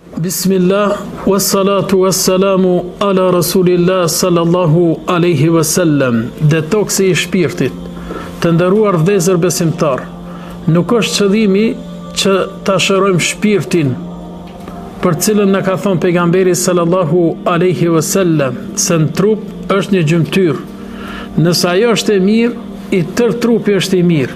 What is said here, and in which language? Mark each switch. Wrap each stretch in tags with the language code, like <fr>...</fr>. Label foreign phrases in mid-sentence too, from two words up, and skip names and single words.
<ar>بسم الله والصلاة والسلام على رسول الله صلى الله عليه وسلم.</ar> <sq>Detoksi I shpirtit. Të nderuar vëllezër besimtar, nuk është qëllimi që ta shërojmë shpirtin, për cilën na ka thënë pejgamberi</sq> <ar>صلى الله عليه وسلم,</ar> <sq>se në trup është një gjymtyr. Nëse ajo është e mirë, I tërë trupi është I mirë.</sq>